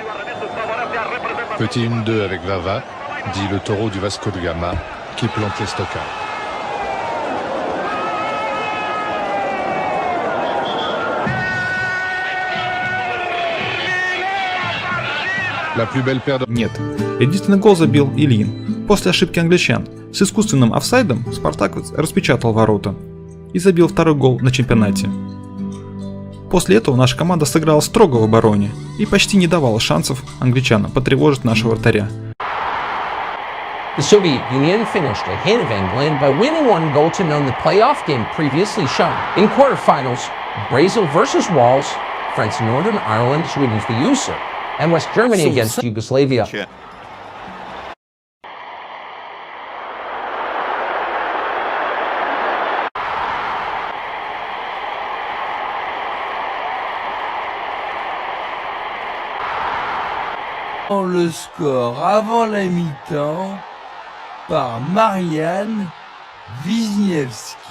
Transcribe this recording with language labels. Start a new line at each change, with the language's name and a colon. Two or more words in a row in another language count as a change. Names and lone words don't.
French: Petit 1-2 avec Vava, dit le taureau du Vasco de Gama, qui plante l'estocade. La plus belle paire de...
Russian: Нет. Единственный гол забил Ильин. После ошибки англичан с искусственным офсайдом спартаковец распечатал ворота и забил второй гол на чемпионате. После этого наша команда сыграла строго в обороне и почти не давала шансов англичанам потревожить нашего вратаря.
English: The Soviet Union finished ahead of England by winning 1-0 in the playoff game previously shown. In quarterfinals, Brazil versus Wales, France and Northern Ireland, Sweden's the user, and West Germany against Yugoslavia.
French: Le score avant la mi-temps par Marian Wisniewski.